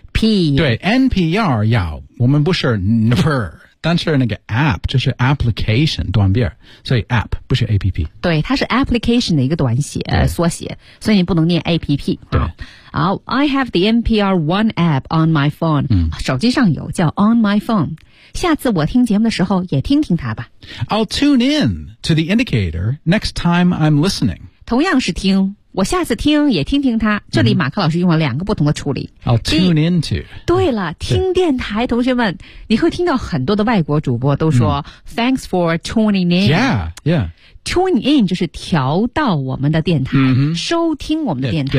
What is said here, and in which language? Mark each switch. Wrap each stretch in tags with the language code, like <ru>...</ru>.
<zh>对 ，NPR 要我们不是 NPR， 但是那个 app 就是 application 短边，所以 app 不是 app。对，它是 application 的一个短写缩写，所以你不能念 app。对。</zh> <en>好 ，I have the NPR One app on my phone.、</en> <zh>手机上有叫</zh> <en>on my phone。</en> <zh>下次我听节目的时候也听听它吧。</zh> <en>I'll tune in to the indicator next time I'm listening.</en> <zh>同样是听，我下次听也听听它。这里马克老师用了两个不同的处理。</zh> <en>I'll tune in to.</en> <zh>对了，听电台，同学们，你会听到很多的外国主播都说</zh> <en>Thanks for tuning in. Yeah, yeah.</en> <zh>Tune in 就是调到我们的电台，收听我们的电台。</zh>